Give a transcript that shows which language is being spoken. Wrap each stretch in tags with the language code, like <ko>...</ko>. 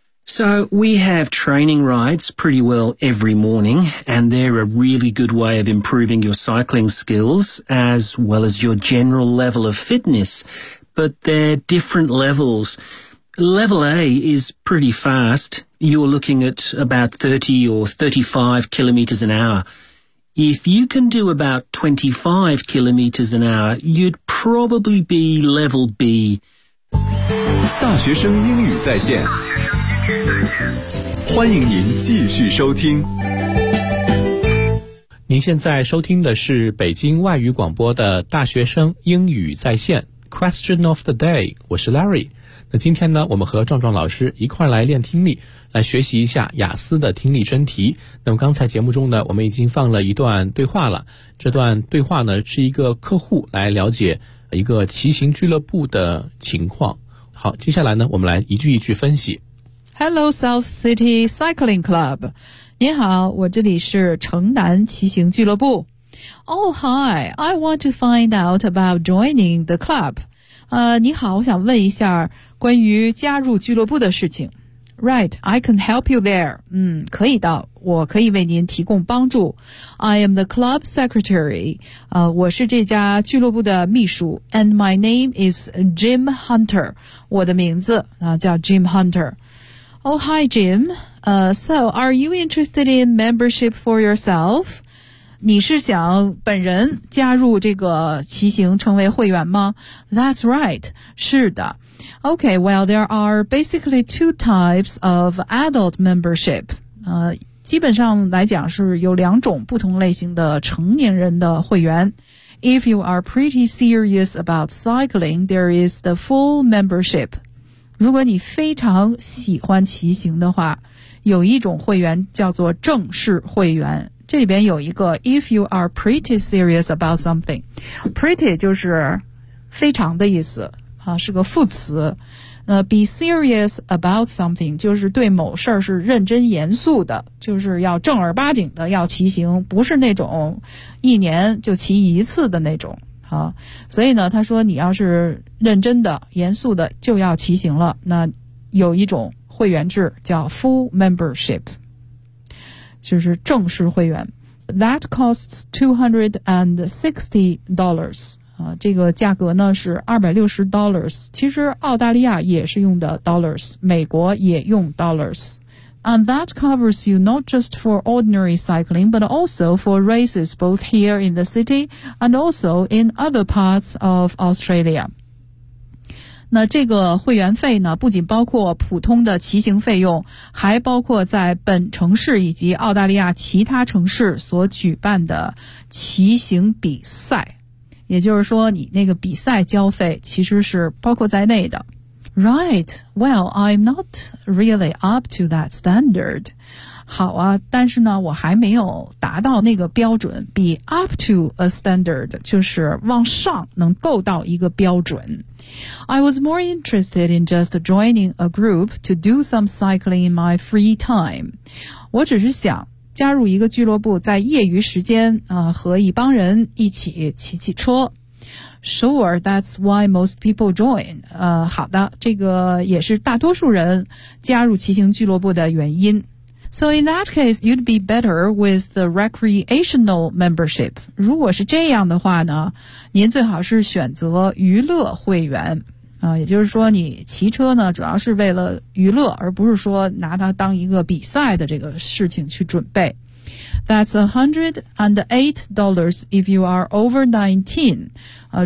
<en>So, we have training rides pretty well every morning, and they're a really good way of improving your cycling skills, as well as your general level of fitness. But they're different levels. Level A is pretty fast. You're looking at about 30 or 35 kilometers an hour. If you can do about 25 kilometers an hour, you'd probably be level B.</en> <zh>大学生英语在线，欢迎您继续收听。您现在收听的是北京外语广播的大学生英语在线 Question of the Day， 我是 Larry。那今天呢，我们和壮壮老师一块来练听力，来学习一下雅思的听力真题。那么刚才节目中呢，我们已经放了一段对话了。这段对话呢，是一个客户来了解一个骑行俱乐部的情况。好，接下来呢，我们来一句一句分析。</zh> <en>Hello, South City Cycling Club.</en> <zh>您好，我这里是城南骑行俱乐部。</zh> <en>Oh, hi. I want to find out about joining the club.</en> <zh>你好，我想问一下关于加入俱乐部的事情。</zh> <en>Right, I can help you there.</en> <zh>可以的，我可以为您提供帮助。</zh> <en>I am the club secretary.</en> <zh>我是这家俱乐部的秘书。</zh> <en>And my name is Jim Hunter.</en> <zh>我的名字叫</zh> <en>Jim Hunter. Oh, hi, Jim. So, are you interested in membership for yourself?</en> <zh>你是想本人加入这个骑行成为会员吗？</zh> <en>That's right.</en> <zh>是的。</zh> <en>Okay, well, there are basically two types of adult membership.</en> <zh>基本上来讲是有两种不同类型的成年人的会员。</zh> <en>If you are pretty serious about cycling, there is the full membership.</en> <zh>如果你非常喜欢骑行的话，有一种会员叫做正式会员。这里边有一个</zh> <en>if you are pretty serious about something，</en> <zh>pretty 就是非常的意思啊，是个副词。</zh> <en>Be serious about something</en> <zh>就是对某事儿是认真严肃的，就是要正儿八经的要骑行，不是那种一年就骑一次的那种。所以呢，他说你要是认真的严肃的就要骑行了，那有一种会员制叫 full membership， 就是正式会员。</zh> <en>That costs $260、</en> <zh>这个价格呢是$260。其实澳大利亚也是用的 dollars， 美国也用 dollars。</zh> <en>And that covers you not just for ordinary cycling but also for races both here in the city and also in other parts of Australia。</en> <zh>那这个会员费呢，不仅包括普通的骑行费用，还包括在本城市以及澳大利亚其他城市所举办的骑行比赛。也就是说，你那个比赛交费其实是包括在内的。</zh> <en>Right, well, I'm not really up to that standard.</en> <zh>好啊，但是呢，我还没有达到那个标准。</zh> <en>Be up to a standard</en> <zh>就是往上能够到一个标准。</zh> <en>I was more interested in just joining a group to do some cycling in my free time.</en> <zh>我只是想加入一个俱乐部，在业余时间和一帮人一起骑骑车。</zh> <en>Sure, that's why most people join.</en> <zh>好的，这个也是大多数人加入骑行俱乐部的原因。</zh> <en>So in that case, you'd be better with the recreational membership.</en> <zh>如果是这样的话呢，您最好是选择娱乐会员。也就是说你骑车呢，主要是为了娱乐，而不是说拿它当一个比赛的这个事情去准备。</zh> <en>That's $108 if you are over 19.</en>